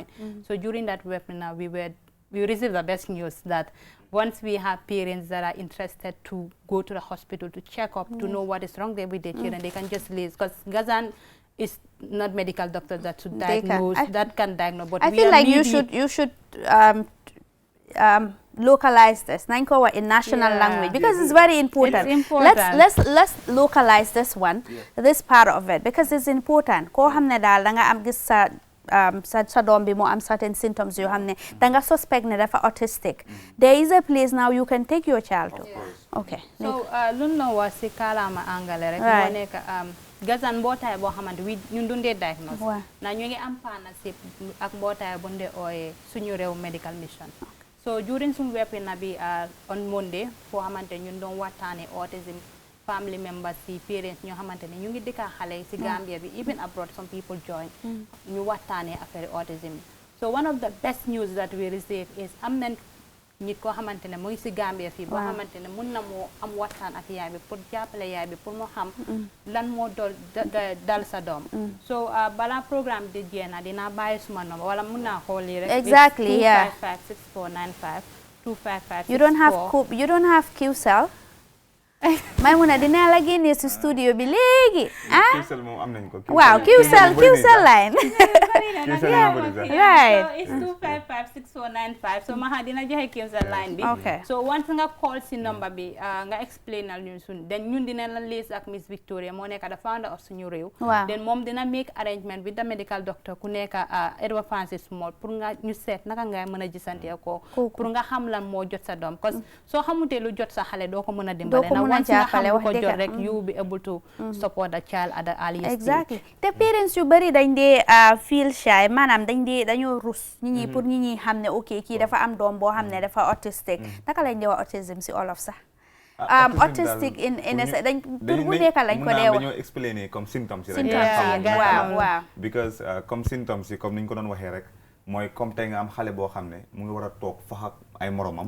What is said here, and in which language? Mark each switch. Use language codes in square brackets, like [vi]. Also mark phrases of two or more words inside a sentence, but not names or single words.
[en] So during that webinar we received the best news that once we have parents that are interested to go to the hospital to check up to know what is wrong there with their children, they can just leave, because Gazan is not medical doctors that should diagnose, that can diagnose. But I we feel are like needy. you should localize this Nankowa in national language, because it's very important. It's important. Let's localize this one, this part of it, because it's important. [wo] Ko hamne dal da nga am gis sa doom bi mo am [en] certain symptoms [wo] yo hamne da nga suspect ne dafa autistic. [en] There is a place now you can take your child to. Okay. [wo] So lunno wa si kalama angale rek [en] Right. [wo] mo nek Gazan mbootaay boo xamante wi ñun dundee diagnose Waaw. na ñu ngi am partnership ak mbootaay bu ndee ooyee Sunyureu Medical Mission. [en] So during [wo] suñu webinar bi [en] on Monday [wo] foo xamante ñun doon waxtaane [en] autism family members [wo] si parents ñoo xamante ne ñu ngi dëkka xale si Gambia bi, [en] even abroad some people join [wo] ñu waxtaane [en] affaire autism. So one of the best news that we received [wo] is am nañ nit koo xamante ne mu ngi si Gambia fii boo xamante ne mun na moo am waxtaan ak yaay bi pour jàppale yaay bi pour mu xam lan moo dal sa doom. So balaa programme di jeex na dinaa bàyyi suma number wala mun naa xool lii rek. [en] Exactly, yeah. 255 6495 255 You don't have Qcell. [wo] Maymuna dina la génne si studio bi léegi. Qcell moom am nañ ko. [en] Waaw, Qcell line. Right. So it's [wo] 255 6495. So maha dina joxe Qcell line bi. [en] Okay. [wo] So once nga call si number bi nga explainal ñun sun, then ñun dina la liaise ak Miss Victoria moo nekk [en] the founder of [wo] Sunyureu. [en] Wow. [wo] Then moom dina [en] make arrangement with the medical doctor [wo] ku nekk Edward Francis Small pour nga ñu seet naka ngay mën a gisante ko pour nga xam lan moo jot sa doom, [fr] parce que [wo] soo xamutee lu jot sa xale doo ko mën a dimbale na once nga xam lu ko jot rek [en] you will be able to support the child at the earliest Exactly. stage. [wo] Te parents yu bari dañ dee [en] feel shy, [wo] maanaam dañoo rus nit ñi pour nit ñi xam ne ok kii dafa am doom boo xam ne dafa autistic. Naka lañ dee wax autism si olof sax. Autistic in a dañ pour bu nekk lañ ko dee wax. dañoo explainer [fr] comme symptômes [wo] yi rek. Symptoms yi, waaw. Because [fr] comme symptômes [wo] yi comme niñ ko doon waxee rek mooy comme tey nga am xale boo xam ne mu ngi war a toog fax ak ay moromam.